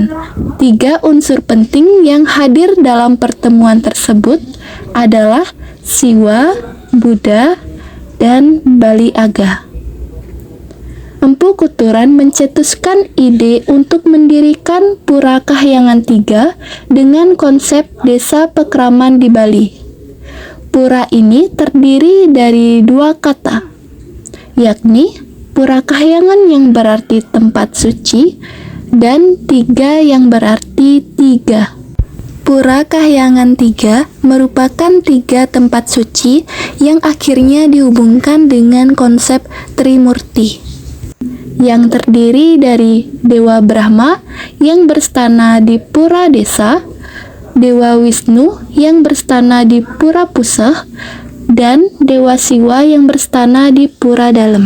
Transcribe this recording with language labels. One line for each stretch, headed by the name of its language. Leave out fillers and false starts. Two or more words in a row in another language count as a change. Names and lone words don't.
Indonesian: 3 unsur penting yang hadir dalam pertemuan tersebut adalah Siwa, Buddha, dan Bali Aga. Empu Kuturan mencetuskan ide untuk mendirikan Pura Kahyangan 3 dengan konsep desa pekraman di Bali. Pura ini terdiri dari 2 kata, yakni Pura Kahyangan yang berarti tempat suci dan 3 yang berarti 3. Pura Kahyangan 3 merupakan 3 tempat suci yang akhirnya dihubungkan dengan konsep Trimurti, yang terdiri dari Dewa Brahma yang berstana di Pura Desa, Dewa Wisnu yang berstana di Pura Puseh, dan Dewa Siwa yang berstana di Pura Dalem.